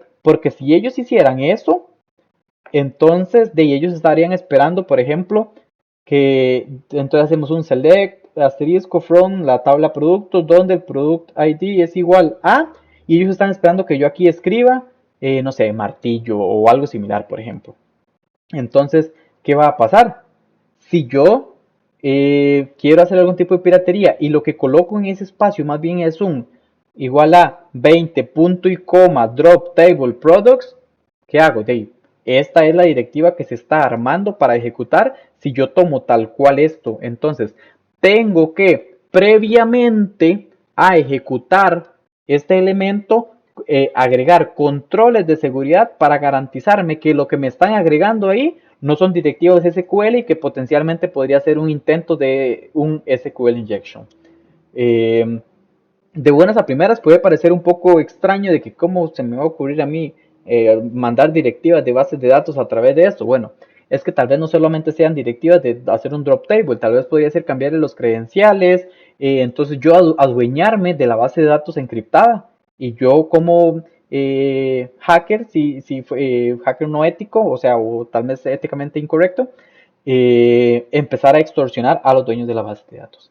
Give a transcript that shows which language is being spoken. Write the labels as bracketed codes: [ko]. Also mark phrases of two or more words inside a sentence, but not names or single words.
[es] Porque si ellos hicieran eso, entonces de ellos estarían esperando, por ejemplo, que entonces hacemos un select asterisco from la tabla productos donde el [en] product ID [es] es igual a, y ellos están esperando que yo aquí escriba, no sé, martillo o algo similar, por ejemplo. Entonces, ¿qué va a pasar? Si yo quiero hacer algún tipo de piratería y lo que coloco en ese espacio más bien es un igual a 20 punto y coma [en] drop table products, [es] ¿qué hago? Esta es la directiva que se está armando para ejecutar si yo tomo tal cual esto. Entonces, tengo que previamente a ejecutar este elemento agregar controles de seguridad para garantizarme que lo que me están agregando ahí no son directivas SQL y que potencialmente podría ser un intento de un [en] SQL injection. [es] Eh, de buenas a primeras puede parecer un poco extraño de que cómo se me va a ocurrir a mí mandar directivas de bases de datos a través de esto. Bueno, es que tal vez no solamente sean directivas de hacer un [en] drop table, [es] tal vez podría ser cambiarle los credenciales, entonces yo adueñarme de la base de datos encriptada y yo como hacker, si hacker no ético, o sea, o tal vez éticamente incorrecto, empezar a extorsionar a los dueños de la base de datos.